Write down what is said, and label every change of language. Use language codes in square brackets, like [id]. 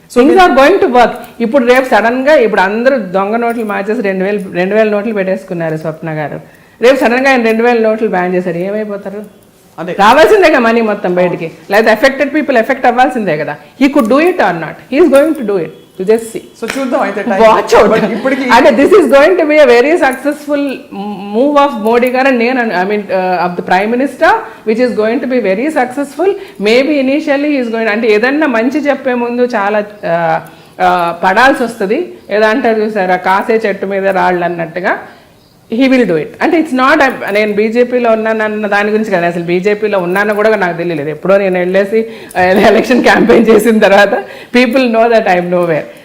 [en] Things are going to work. [te] ఇప్పుడు రేపు sudden గా ఇప్పుడు అందరూ దొంగ నోట్లు మార్చేసి 2,000 నోట్లు పెట్టేసుకున్నారు స్వప్న గారు. రేపు సడన్ గా ఆయన 2,000 నోట్లు బ్యాన్ చేశారు, ఏమైపోతారు? రావాల్సిందేగా మనీ మొత్తం బయటికి, లేదా ఎఫెక్టెడ్ పీపుల్ ఎఫెక్ట్ అవ్వాల్సిందే కదా. [en] He could do it or not, he is going to do it. Just see. [te] So చూద్దాం అయితే, [en] watch out. And this is going to be a very successful move of Modi garu, of the Prime Minister, which is going to be very successful. Maybe initially he is going, [te] అంటే ఏదన్నా మంచి చెప్పే ముందు చాలా పడాల్సి వస్తుంది. ఏదో అంటారు చూసారా, కాసే చెట్టు మీద రాళ్ళు అన్నట్టుగా. [en] He will do it. [te] అంటే ఇట్స్ నాట్ నేను బీజేపీలో ఉన్నానన్న దాని గురించి కదా, అసలు బీజేపీలో ఉన్నానో కూడా నాకు తెలియలేదు. ఎప్పుడో నేను వెళ్ళేసి ఎలక్షన్ క్యాంపెయిన్ చేసిన తర్వాత [en] People know that I'm nowhere.